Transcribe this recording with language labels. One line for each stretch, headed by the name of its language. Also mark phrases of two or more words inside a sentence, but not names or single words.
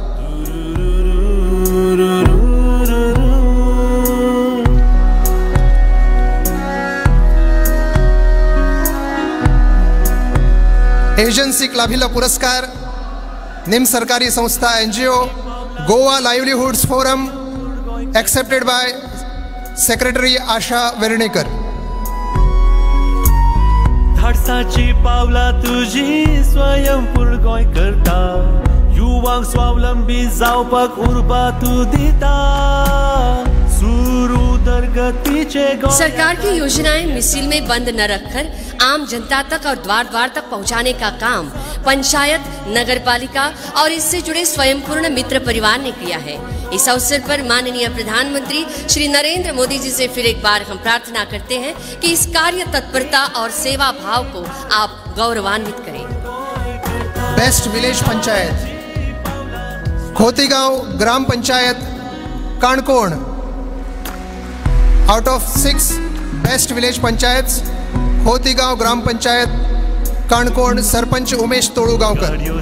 Konkani: एजन्सीक लाभिल्लो पुरस्कार निम सरकारी संस्था NGO गोवा लाइवलीहुड्स फोरम,
English: accepted by secretary
Konkani: आशा वेर्णेकर. धाडसाची पावला तुझी स्वयंपूर्ण गोंय करता, युवांक स्वावलंबी जावपाक उर्बा तू दिता.
Hindi: सरकार की योजनाएं मिसिल में बंद न रखकर आम जनता तक और द्वार द्वार तक पहुंचाने का काम पंचायत, नगरपालिका और इससे जुड़े स्वयंपूर्ण मित्र परिवार ने किया है. इस अवसर पर माननीय प्रधानमंत्री श्री नरेंद्र मोदी जी से फिर एक बार हम प्रार्थना करते हैं कि इस कार्य तत्परता और सेवा भाव को आप गौरवान्वित करें.
English: best village panchayat Khotigaon Gram Panchayat Canacona. out of 6 best village panchayats, Khotigaon Gram Panchayat Canacona, Sarpanch Umesh Tolgaonkar.